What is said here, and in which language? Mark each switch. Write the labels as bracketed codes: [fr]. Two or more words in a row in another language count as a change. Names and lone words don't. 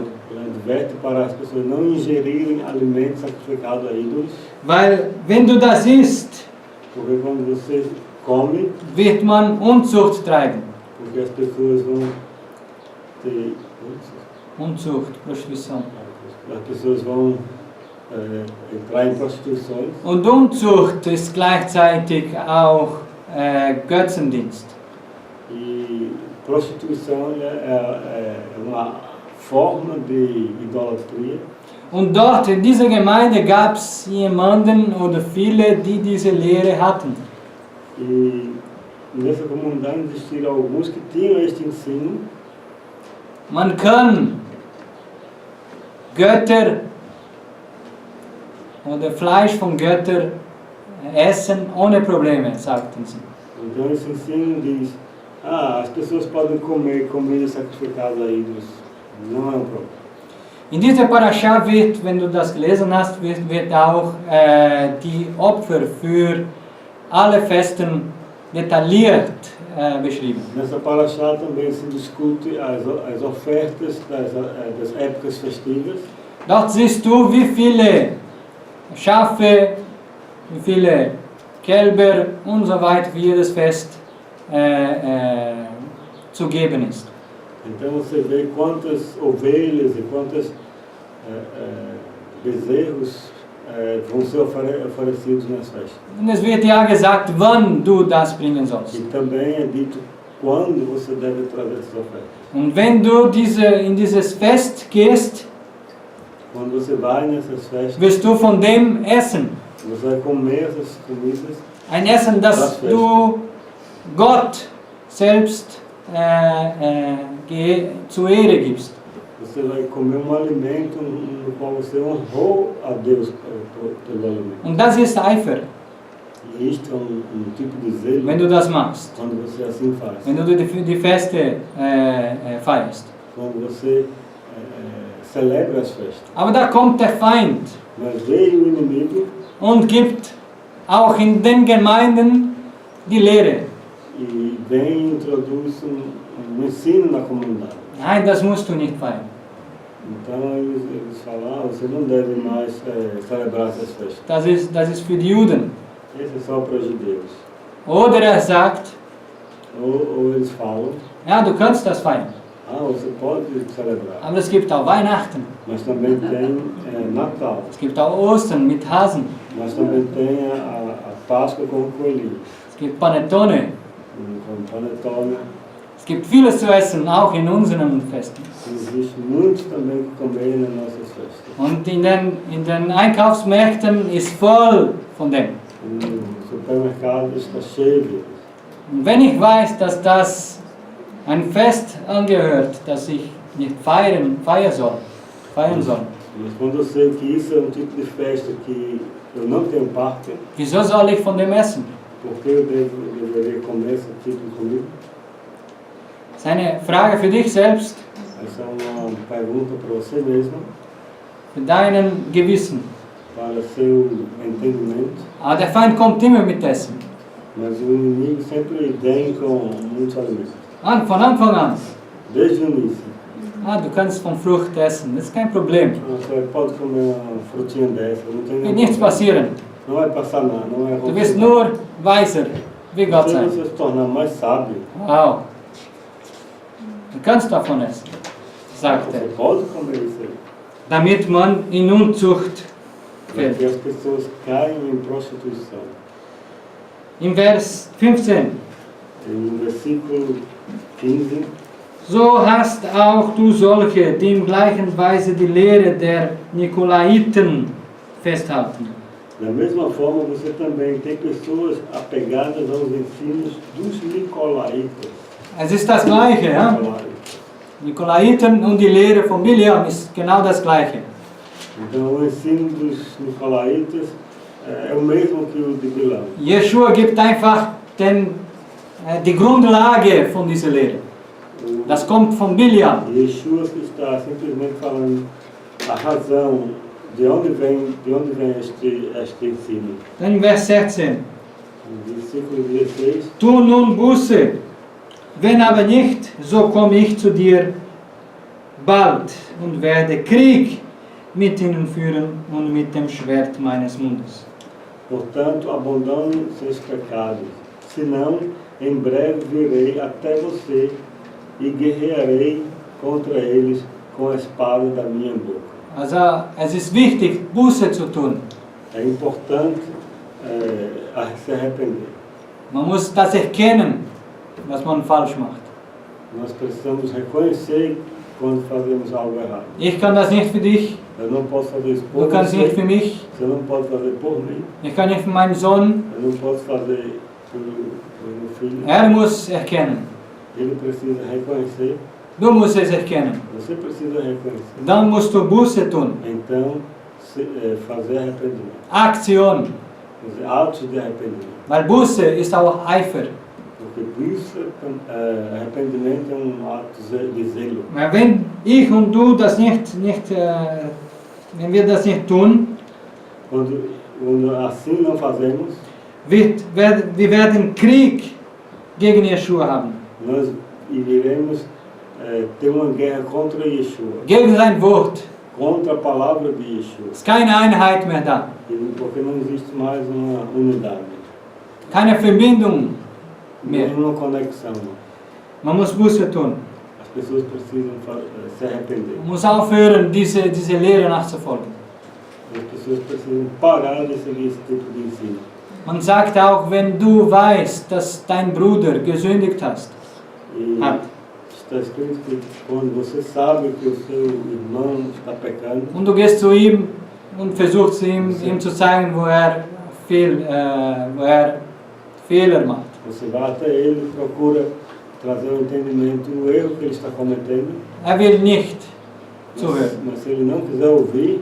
[pt] Ele adverte para as pessoas não ingerirem alimentos sacrificados a ídolos, [de] Weil wenn du das isst, [pt] porque quando você come, [de] wird man Unzucht treiben. [pt] porque as pessoas vão ter, [de] Unzucht, Prostitution. [pt] as pessoas vão entrar em prostituições. [de] Und Unzucht ist gleichzeitig auch Götzendienst. [pt] E prostituição é uma forma de idolatria. [de] Und dort in dieser Gemeinde gab es jemanden oder viele, die diese Lehre hatten. [pt] E nessa comunidade existiram alguns que tinham este ensino. [de] Man kann Götter oder Fleisch von Göttern essen ohne Probleme, sagten sie. [pt] Então esse ensino diz, as pessoas podem comer comida sacrificada a ídolos. Não é um problema. [de] In dieser Parascha wird, wenn du das gelesen hast, wird auch die Opfer für alle Festen detailliert beschrieben. [pt] Nessa paraxá também se discute as ofertas das épocas festivas. [de] Dort siehst du, wie viele Schafe, wie viele Kälber und so weiter für jedes Fest zu geben ist. [pt] Então você vê quantas ovelhas e quantos bezerros vão ser oferecidos nas festas. [de] Und es wird ja gesagt, wann du das bringen sollst. [pt] E também é dito quando você deve trazer essas ofertas. [de] Und wenn du in dieses Fest gehst, [pt] Quando você vai nessas festas, [de] wirst du von dem essen. [pt] você vai comer essas comidas. [de] Ein Essen, das du Gott selbst zur Ehre gibst. [pt] Você vai comer alimento no qual você honrou a Deus pelo alimento. [de] Und das ist Eifer, [pt] E isto é tipo de zelo [de] wenn du das machst. [pt] quando você assim faz. [de] Wenn du die Feste feierst. [pt] Quando você celebra as festas. [de] Aber da kommt der Feind [pt] Mas veio o inimigo [de] und gibt auch in den Gemeinden die Lehre. [pt] e vem e introduz ensino na comunidade. [de] Nein, das musst du nicht feiern. [pt] Então eles falam, você não deve mais celebrar essas festas. [de] Das ist für die Juden. [pt] Esse é só para os judeus. [de] Oder er sagt, [pt] Ou eles falam, [de] ja, du kannst das feiern. [pt] você pode celebrar. [de] Aber es gibt auch Weihnachten. [pt] Mas também tem Natal. [de] Es gibt auch Ostern mit Hasen. [pt] Mas também tem a Páscoa com o coelhinho. [de] Es gibt Panettone. [pt] Com panetone. [de] Es gibt vieles zu essen, auch in unseren Festen. [pt] Existe muito também que comer nas nossas festas. [de] Und in den Einkaufsmärkten ist voll von dem. [pt] No supermercado está cheio deles. [de] Und wenn ich weiß, dass das ein Fest angehört, das ich nicht feiern soll, [pt] Mas quando eu sei que isso é tipo de festa que eu não tenho parte, [de] wieso soll ich von dem essen? [pt] por que eu deveria comer esse tipo de comida? [de] Das ist eine Frage für dich selbst, [pt] Essa é uma pergunta para você mesmo, [de] für deinen Gewissen. [pt] para seu entendimento. [de] Aber der Feind kommt immer mit Essen. [pt] Mas o inimigo sempre vem com muitos alimentos. [de] Von Anfang an. [pt] Desde o início. [de] Du kannst von Frucht essen, das ist kein Problem. [pt] Você pode comer uma frutinha dessa, não tem [de] Wird [pt] nenhum [de] nichts [pt] problema. [de] passieren. [pt] Não vai passar nada, não vai [de] Du [pt] acontecer [de] wirst [pt] nada. [de] nur weiser, wie Gott [pt] Se [de] sein. [pt] você se tornar mais sábio, Wow. [de] Du kannst davon essen, sagt [pt] você [de] er. [pt] pode comer isso aí. [de] Damit man in Unzucht [pt] Para que [de] fällt. [pt] as pessoas caiam em prostituição. [de] Im Vers 15. [pt] No versículo 15, [de] So hast auch du solche, die in gleichen Weise die Lehre der Nikolaiten festhalten. [pt] da mesma forma você também tem pessoas apegadas aos ensinos dos Nicolaitas. [de] Es ist das Gleiche, ja? Nikolaiten und die Lehre von Biliam ist genau das Gleiche. [pt] Então o ensino dos Nicolaitas é o mesmo que o de Bilam. [de] Jeschua gibt einfach die Grundlage von dieser Lehre. Das kommt von Biliam. [pt] Yeshua está simplesmente falando a razão de onde vem este ensino. [de] Dann im Vers 16. [pt] No versículo 16, [de] Tu nun Buße, wenn aber nicht, so komme ich zu dir bald und werde Krieg mit ihnen führen und mit dem Schwert meines Mundes. [pt] portanto, abandone seus pecados, senão em breve virei até você e guerrearei contra eles com a espada da minha boca. [de] Also es ist wichtig, Buße zu tun. [pt] É importante se arrepender. [de] Man muss das erkennen, was man falsch macht. [pt] Nós precisamos reconhecer quando fazemos algo errado. [de] Ich kann das nicht für dich, [pt] Eu não posso fazer isso [de] du [pt] por [de] kannst nicht für [pt] você, [de] mich, [pt] você não pode fazer por mim, [de] ich kann nicht für meinen Sohn. [pt] eu não posso fazer pelo meu filho. [de] Er muss erkennen. [pt] Ele precisa reconhecer, [de] Du musst es erkennen. [pt] você precisa reconhecer. [de] Dann musst du Buße tun. [pt] Então, fazer arrependimento. [de] Aktion. [pt] Fazer atos de arrependimento. [de] Weil Buße ist auch Eifer. [pt] Porque isso, arrependimento é ato de zelo. [de] Weil wenn ich und du das wenn wir das nicht tun, [pt] Quando assim não fazemos, [de] wir werden Krieg gegen Yeshua haben. [pt] nós iremos ter uma guerra contra Yeshua, [de] Gegen sein Wort. [pt] contra a palavra de Yeshua. [de] Es ist keine Einheit mehr da. [pt] Porque não existe mais uma unidade, [de] Keine Verbindung mehr. [pt] nenhuma conexão. [de] Man muss Buße tun. [pt] As pessoas precisam se arrepender. [de] Man muss aufhören, diese Lehre nachzufolgen. [pt] As pessoas precisam parar de seguir esse tipo de ensino. [de] Man sagt auch, wenn du weißt, dass dein Bruder gesündigt hat, [pt] Está escrito que quando você sabe que o seu irmão está pecando, [de] und du gehst zu ihm und versuchst ihm zu zeigen, wo er Fehler macht. [pt] você vai até ele e procura trazer um entendimento do erro que ele está cometendo. [de] Er will nicht zuhören. [pt] Mas se ele não quiser ouvir,